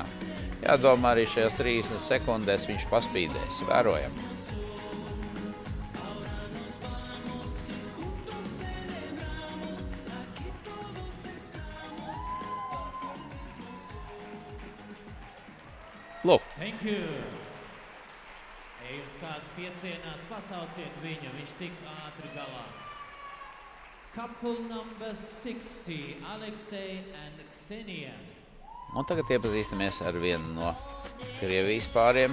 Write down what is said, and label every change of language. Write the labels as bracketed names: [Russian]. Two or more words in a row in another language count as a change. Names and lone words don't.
[Latvian] Jādomā, arī šajās 30 sekundēs viņš paspīdēs. Vērojam. Lūk. [English] Thank you. [Latvian] Ja jums kāds piesienās, pasauciet viņu, viņš tiks ātri galā. [English] Couple number 60, Aleksej and Ksenia. [Latvian] Un tagad iepazīstamies ar vienu no Krievijas pāriem.